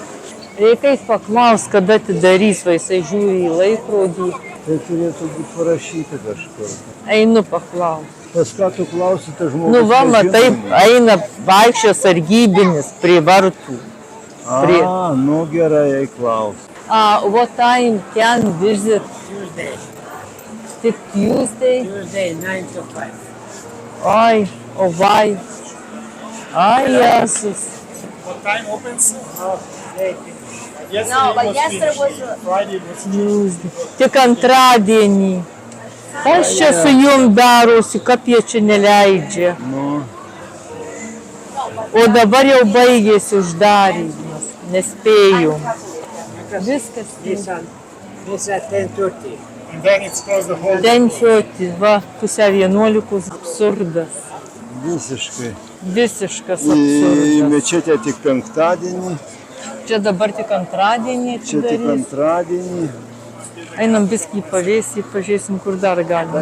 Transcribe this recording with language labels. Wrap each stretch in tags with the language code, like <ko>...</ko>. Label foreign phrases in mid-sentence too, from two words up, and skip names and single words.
<lt>Reikais paklaus, kada atidarys, va jisai žiūri į laikrodį. Tai turėtų būti parašyti kažkur. Einu paklaus. Pas ką tu klausite žmogus? Nu va, matai, nežinomas? eina vaikščio sargybinis prie vartų. prie- Nu gerai, eik klaus.</lt> <en>What time can visit? Tuesday.</en> <lt>Tik Tuesday?</lt> <en>Tuesday, 9 to 5.</en> <lt>Ai, o why? Ai, Jėzus.</lt> <en>What time opens? No, but yesterday was Friday was Tuesday.</en> <lt>Tik antradienį. Kas čia su jum darosi, kad jie čia neleidžia? Nu, O dabar jau baigėsi uždarymas. Nespėjom. Viskas.</lt> <en>this at 10:30. and then it's closed the whole day. 10:30,</en> <lt>va, pusę 11, absurdas. visiškai. Visiškas Į absurdas. mečetę tik penktadienį, Čia dabar tik antradienį čia tik atidarys. antradienį. Einam viskį pavėsį, pažiūrėsim, kur dar galima.</lt>